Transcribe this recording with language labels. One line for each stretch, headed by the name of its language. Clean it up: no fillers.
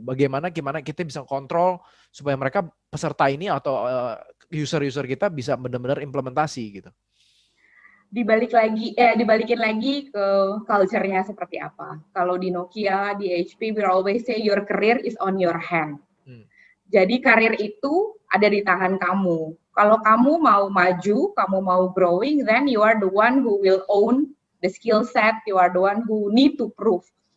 Indonesian: Bagaimana kita bisa kontrol supaya mereka peserta ini atau user-user kita bisa benar-benar implementasi gitu. Dibalikin lagi ke culture-nya seperti apa. Kalau di Nokia, di HP,
English: we always say your career is on your hand.
Indonesian: Jadi karir itu ada di tangan kamu. Kalau kamu mau maju, kamu mau growing,
English: then you are the one who will own the skill set, you are the one who need to prove.